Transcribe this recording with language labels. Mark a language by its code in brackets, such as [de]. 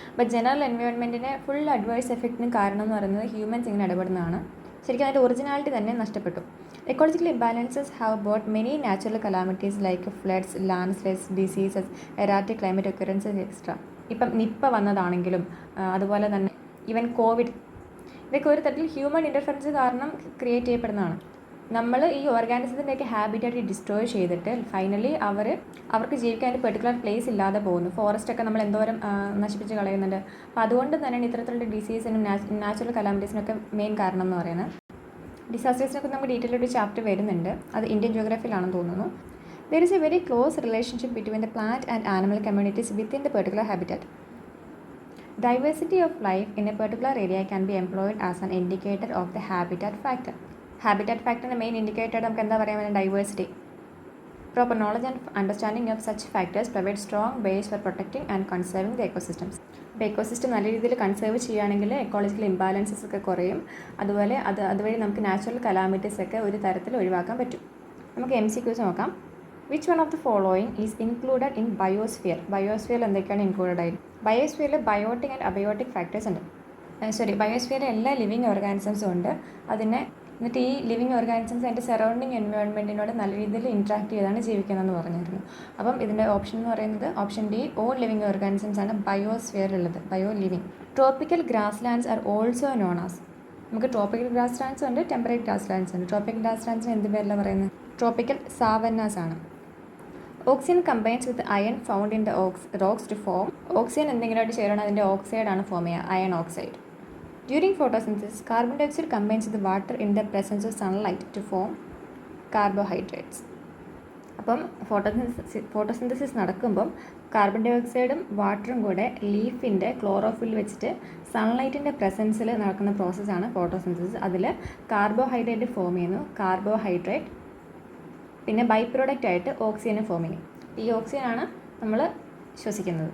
[ml] But general environmentine full adverse effectന് കാരണം എന്ന് പറയുന്നത് ഹ്യൂമൻസ് ഇങ്ങനെ ഇടപെടുന്നതാണ്. ശരിക്കും അതിൻ്റെ ഒറിജിനാലിറ്റി തന്നെ നഷ്ടപ്പെട്ടു. [en] Ecological imbalances have brought many natural calamities like floods, landslides, diseases, erratic climate occurrences, etc. [ml] ഇപ്പം നിപ്പ വന്നതാണെങ്കിലും അതുപോലെ തന്നെ ഈവൻ കോവിഡ്, ഇതൊക്കെ ഒരു തരത്തിൽ ഹ്യൂമൻ ഇൻ്റർഫറൻസ് കാരണം ക്രിയേറ്റ് ചെയ്യപ്പെടുന്നതാണ്. നമ്മൾ ഈ ഓർഗാനിസത്തിൻ്റെയൊക്കെ ഹാബിറ്റായിട്ട് ഡിസ്ട്രോയ് ചെയ്തിട്ട് ഫൈനലി അവർക്ക് ജീവിക്കാൻ ഒരു പെർട്ടിക്കുലർ പ്ലേസ് ഇല്ലാതെ പോകുന്നു. ഫോറസ്റ്റൊക്കെ നമ്മൾ എന്തോരം നശിപ്പിച്ച് കളയുന്നുണ്ട്. അപ്പോൾ അതുകൊണ്ട് തന്നെയാണ് ഇത്തരത്തിലുള്ള ഡിസീസിനും നാച്ചുറൽ കലാമിറ്റീസിനൊക്കെ മെയിൻ കാരണം എന്ന് പറയുന്നത്. ഡിസാസ്റ്റേഴ്സിനൊക്കെ നമുക്ക് ഡീറ്റെയിൽ ഒരു ചാപ്റ്റർ വരുന്നുണ്ട്. അത് ഇന്ത്യൻ ജിയോഗ്രഫിയിലാണെന്ന് തോന്നുന്നു. [en] There is a very close relationship between the plant and animal communities within the particular habitat. Diversity of life in a particular area can be employed as an indicator of the habitat factor. [ml] Habitat ഫാക്ടറിൻ്റെ main indicator നമുക്ക് എന്താ പറയാൻ പറ്റുക? Diversity. [en] Proper knowledge and understanding of such factors provide strong base for protecting and conserving the ecosystems. [ml] ഇപ്പോൾ ecosystem നല്ല രീതിയിൽ conserve ചെയ്യുകയാണെങ്കിൽ ecological imbalances ഒക്കെ കുറയും. അതുപോലെ അതുവഴി നമുക്ക് നാച്ചുറൽ കലാമിറ്റീസ് ഒക്കെ ഒരു തരത്തിൽ ഒഴിവാക്കാൻ പറ്റും. നമുക്ക് MCQs നോക്കാം. [en] Which one of the following is included in biosphere? [ml] ബയോസ്ഫിയറിൽ എന്തൊക്കെയാണ് ഇൻക്ലൂഡഡ് ആയി? ബയോസ്ഫിയറിൽ ബയോട്ടിക് ആൻഡ് അബയോട്ടിക് ഫാക്ടേഴ്സ് ഉണ്ട്. ബയോസ്ഫിയറിൽ എല്ലാ ലിവിങ് ഓർഗാനിസംസും ഉണ്ട്. എന്നിട്ട് ഈ ലിവിങ് ഓർഗാനിസംസ് അതിൻ്റെ സറൗണ്ടിങ് എൻവയോൺമെൻറ്റിനോട് നല്ല രീതിയിൽ ഇൻട്രാക്ട് ചെയ്താണ് ജീവിക്കുന്നതെന്ന് പറഞ്ഞിരുന്നു. അപ്പം ഇതിൻ്റെ ഓപ്ഷൻ എന്ന് പറയുന്നത് option D, [en] all living organisms [ml] ആണ് ബയോസ്ഫിയറിലുള്ളത്, bio living. [en] Tropical grasslands are also known as. [ml] നമുക്ക് ട്രോപ്പിക്കൽ ഗ്രാസ് ലാൻഡ്സ് ഉണ്ട്, ടെമ്പറേറ്റ് ഗ്രാസ് ലാൻഡ്സ് ഉണ്ട്. ട്രോപ്പിക്കൽ ഗ്രാസ് ലാൻഡ്സിന് എന്ത് പേരിലാണ് പറയുന്നത്? ട്രോപ്പിക്കൽ സാവന്നാസ് ആണ്. [en] Oxygen combines with iron found in the rocks to form. [ml] Oxygen എന്തെങ്കിലുമായിട്ട് ചേരണം, അതിൻ്റെ ഓക്സൈഡാണ് ഫോം ചെയ്യുക, iron oxide. [en] During photosynthesis, carbon dioxide combines with water in the presence of sunlight to form carbohydrates. [ml] അപ്പം photosynthesis നടക്കുമ്പം carbon dye ഓക്സൈഡും വാട്ടറും കൂടെ ലീഫിൻ്റെ chlorophyll വെച്ചിട്ട് സൺലൈറ്റിൻ്റെ പ്രസൻസിൽ നടക്കുന്ന പ്രോസസ്സാണ് photosynthesis. അതിൽ കാർബോഹൈഡ്രേറ്റ് ഫോം ചെയ്യുന്നു. കാർബോഹൈഡ്രേറ്റ് പിന്നെ ബൈ പ്രോഡക്റ്റ് ആയിട്ട് ഓക്സിജനെ ഫോം ചെയ്യും. ഈ ഓക്സിജനാണ് നമ്മൾ ശ്വസിക്കുന്നത്.